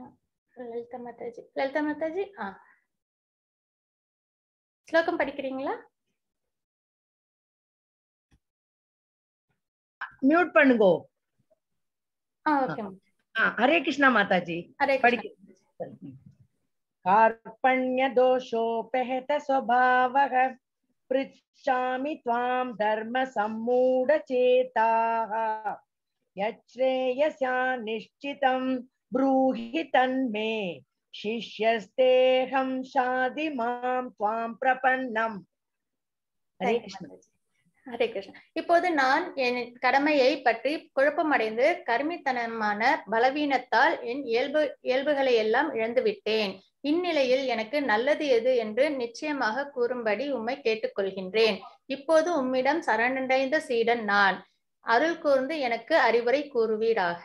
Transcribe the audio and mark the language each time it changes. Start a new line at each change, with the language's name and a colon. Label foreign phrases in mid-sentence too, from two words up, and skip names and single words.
Tamil: லலிதா மாதாஜி, லலிதா மாதாஜி ஸ்லோகம் படிக்கிறீங்களா? மியூட் பண்ணுங்கோ. ஓகே. ஹரே கிருஷ்ணா மாதாஜி. ஹரே கிருஷ்ணா.
Sanskrit: कार्पण्य दोषोपहत स्वभावः पृच्छामि त्वां धर्म सम्मूढ चेताः यच्छ्रेयस्या निश्चितं ब्रूहि तन्मे शिष्यस्तेऽहं शाधि मां त्वां प्रपन्नम्. हरे कृष्ण.
Tamil: ஹரே கிருஷ்ணா. இப்போது நான் என் கடமையை பற்றி குழப்பமடைந்து கர்மித்தனமான பலவீனத்தால் என் இயல்புகளை எல்லாம் இழந்து விட்டேன். இந்நிலையில் எனக்கு நல்லது எது என்று நிச்சயமாக கூறும்படி உம்மை கேட்டுக்கொள்கின்றேன். இப்போது உம்மிடம் சரணடைந்த சீடன் நான், அருள் கூர்ந்து எனக்கு அறிவுரை கூறுவீராக.